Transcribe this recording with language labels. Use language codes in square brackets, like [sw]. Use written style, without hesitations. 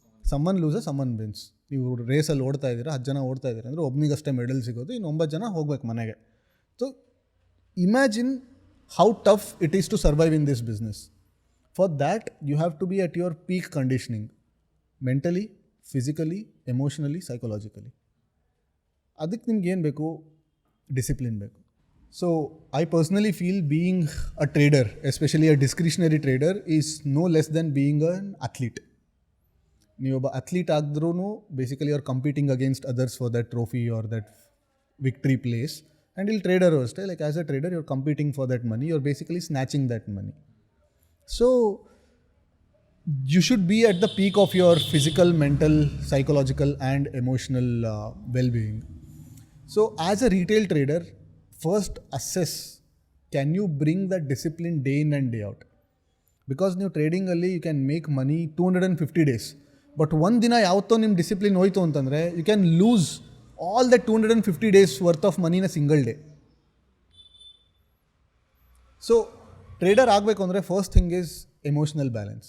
[en] Someone loser someone wins. [kn] ನೀವು ರೇಸಲ್ಲಿ ಓಡ್ತಾ ಇದ್ದೀರಾ, 10 ಜನ ಓಡ್ತಾ ಇದ್ದೀರಾ ಅಂದರೆ ಒಬ್ಬನಿಗಷ್ಟೇ ಮೆಡಲ್ ಸಿಗೋದು, ಇನ್ನು 9 ಜನ ಹೋಗ್ಬೇಕು ಮನೆಗೆ. [en] So imagine how tough it is to survive in this business. For that you have to be at your peak conditioning, mentally, physically, emotionally, psychologically. [kn] ಅದಕ್ಕೆ ನಿಮ್ಗೆ ಏನು ಬೇಕು? ಡಿಸಿಪ್ಲಿನ್ ಬೇಕು. [en] So I personally feel being a trader, especially a discretionary trader, is no less than being an athlete. [kn] ನೀವು ಒಬ್ಬ athlete ಆಗಿದ್ರೂ [en] Basically are competing against others for that trophy or that victory place. And [kn] ಇಲ್ಲಿ trader ಅಷ್ಟೇ, [en] Like as a trader you are competing for that money, you are basically snatching that money. So you should be at the peak of your physical, mental, psychological and emotional well-being. So as a retail trader, first assess, can you bring that discipline day in and day out? Because [kn] ನೀವು ಟ್ರೇಡಿಂಗಲ್ಲಿ [en] you can make money 250 days, but [kn] ಒಂದು ದಿನ ಯಾವತ್ತೋ ನಿಮ್ಮ discipline ಹೋಯ್ತು ಅಂತಂದರೆ [en] You can lose all that 250 days worth of ಮನಿನ single day. So [kn] trader ಆಗಬೇಕು ಅಂದರೆ [en] First thing is emotional balance.